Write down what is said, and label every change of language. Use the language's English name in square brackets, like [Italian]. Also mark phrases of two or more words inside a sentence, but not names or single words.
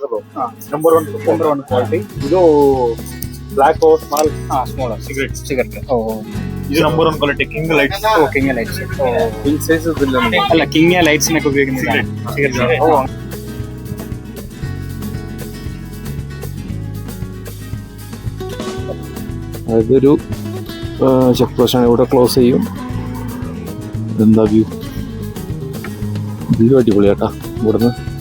[English] number one quality. ಇದು black small small cigarette. ಇದು number one quality ಕಿಂಗ್ ಲೈಟ್ಸ್. [Kannada] ಕಿಂಗ್ ಲೈಟ್ಸ್ [English] king size [Kannada] ಅಲ್ಲ, ಕಿಂಗ್ ಲೈಟ್ಸ್ ഉപയോഗിക്കുന്നത്. [Malayalam] അതൊരു ചെക്ക് പോസ്റ്റാണ്. ഇവിടെ ക്ലോസ് ചെയ്യും. എന്താ വ്യൂ അടിപൊളിയാട്ടാ ഇവിടുന്ന്.